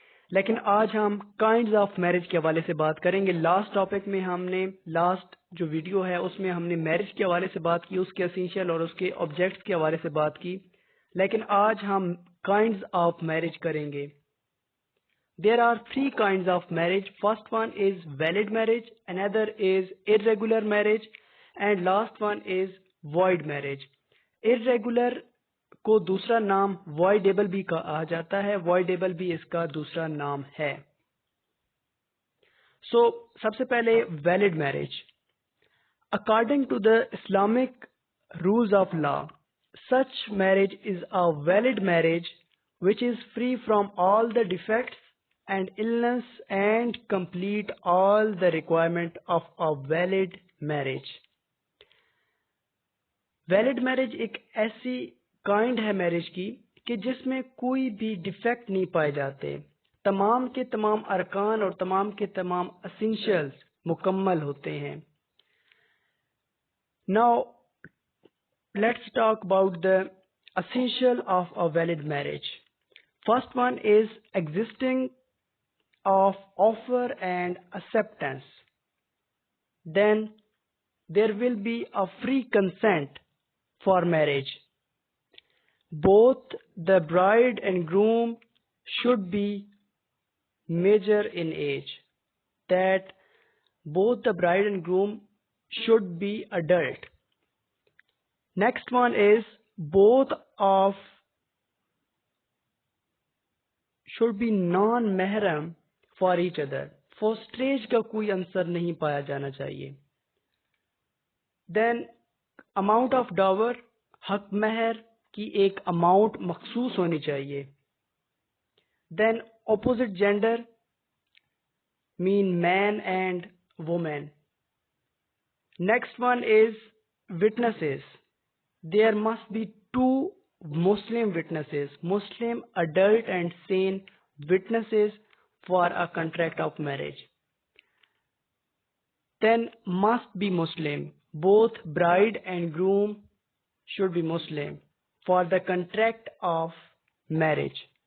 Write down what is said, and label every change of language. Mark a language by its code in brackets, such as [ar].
[ur] لیکن آج ہم کائنڈز آف میرج کے حوالے سے بات کریں گے۔ لاسٹ ٹاپک میں ہم نے لاسٹ جو ویڈیو ہے اس میں ہم نے میرج کے حوالے سے بات کی، اس کے اسینشیل اور اس کے آبجیکٹس کے حوالے سے بات کی، لیکن آج ہم کائنڈز آف میرج کریں گے۔ [en] There are three kinds of marriage. First one is valid marriage, another is irregular marriage, and last one is void marriage. [ur] Irregular کو دوسرا نام voidable بھی کہا جاتا ہے، voidable بھی اس کا دوسرا نام ہے۔ So سب سے پہلے valid marriage. [en] According to the Islamic rules of law, such marriage is a valid marriage which is free from all the defects and illness and complete all the requirement of a valid marriage. [ur] Valid marriage ایک ایسی kind ہے marriage کی کہ جس میں کوئی بھی defect نہیں پائے جاتے، تمام کے تمام ارکان اور تمام کے تمام اسینشیلز مکمل ہوتے ہیں۔ [en] Now let's talk about the essential of a valid marriage. First one is existing of offer and acceptance. Then there will be a free consent for marriage. Both the bride and groom should be major in age. That both the bride and groom should be adult. Next one is both of should be non-mahram for each other. [ur] فوسٹریج کا کوئی عنصر نہیں پایا جانا چاہیے۔ [en] then amount of dower, [ur] حق مہر کی ایک اماؤنٹ مخصوص ہونی چاہیے۔ [en] Then opposite gender man man and women. Next one is witnesses. There must be two Muslim witnesses, Muslim adult and sane witnesses for a contract of marriage. Then must be Muslim. Both bride and groom should be Muslim for the contract of marriage.